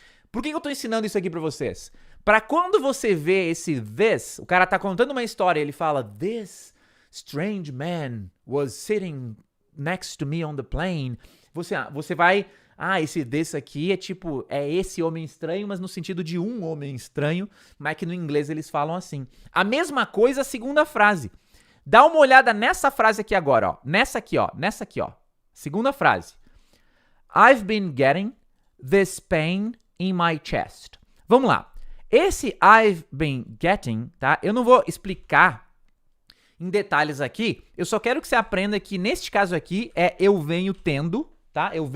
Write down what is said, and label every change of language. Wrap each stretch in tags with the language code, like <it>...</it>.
<pt>Por que eu tô ensinando isso aqui pra vocês? Pra quando você vê esse this, o cara tá contando uma história, ele fala,</pt> <en>this strange man was sitting next to me on the plane.</en> <pt>Você vai, esse this aqui é esse homem estranho, mas no sentido de um homem estranho, mas que no inglês eles falam assim. A mesma coisa a segunda frase. Dá uma olhada nessa frase aqui agora, ó. Nessa aqui, ó. Segunda frase.</pt> <en>I've been getting this pain in my chest.</en> <pt>Vamos lá. Esse</pt> <en>I've been getting,</en> <pt>tá? Eu não vou explicar em detalhes aqui. Eu só quero que você aprenda que neste caso aqui é eu venho tendo, tá?</pt>